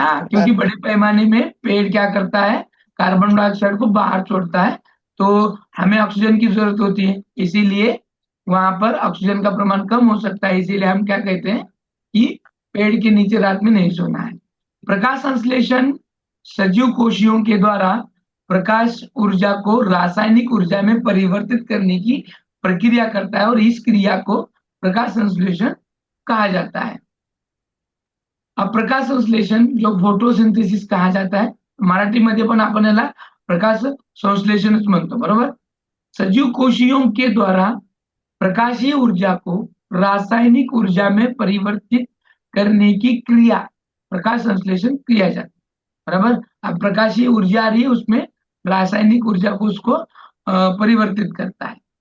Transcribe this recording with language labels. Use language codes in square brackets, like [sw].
[hi] हाँ क्योंकि बड़े पैमाने में पेड़ क्या करता है, कार्बन डाइऑक्साइड को बाहर छोड़ता है, तो हमें ऑक्सीजन की जरूरत होती है, इसीलिए वहां पर ऑक्सीजन का प्रमाण कम हो सकता है, इसीलिए हम क्या कहते हैं कि पेड़ के नीचे रात में नहीं सोना है। प्रकाश संश्लेषण सजीव कोशियों के द्वारा प्रकाश ऊर्जा को रासायनिक ऊर्जा में परिवर्तित करने की प्रक्रिया करता है और इस क्रिया को प्रकाश संश्लेषण कहा जाता है। अब प्रकाश संश्लेषण जो फोटोसिंथेसिस कहा जाता है, [mr] मराठीमध्ये पण आपण याला प्रकाश संश्लेषणच म्हणतो, बरोबर। [hi] सजीव कोशियों के द्वारा प्रकाशीय ऊर्जा को रासायनिक ऊर्जा में परिवर्तित करने की क्रिया प्रकाश संश्लेषण किया जाता है, बराबर। अब प्रकाशीय ऊर्जा आ रही है, उसमें रासायनिक ऊर्जा को उसको परिवर्तित करता है।